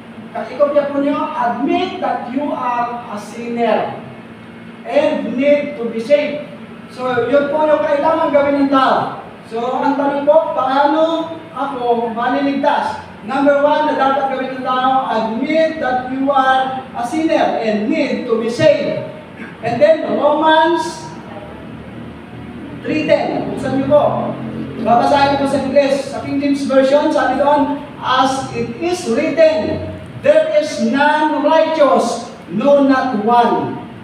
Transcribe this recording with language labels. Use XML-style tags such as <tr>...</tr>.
<tl>Ikopya po nyo,</tl> <en>admit that you are a sinner and need to be saved.</en> <tl>So, yun po yung kailangan gawin ng tao. So, ang tanong po, paano ako maliligtas?</tl> <en>Number 1,</en> <tl>na dapat gawin ng tao,</tl> <en>admit that you are a sinner and need to be saved. And then, Romans 3:10.</en> <tl>Buksan niyo po. Babasahin ko sa English. Sa King James Version, sabi doon,</tl> <en>as it is written, there is none righteous, no not one.</en>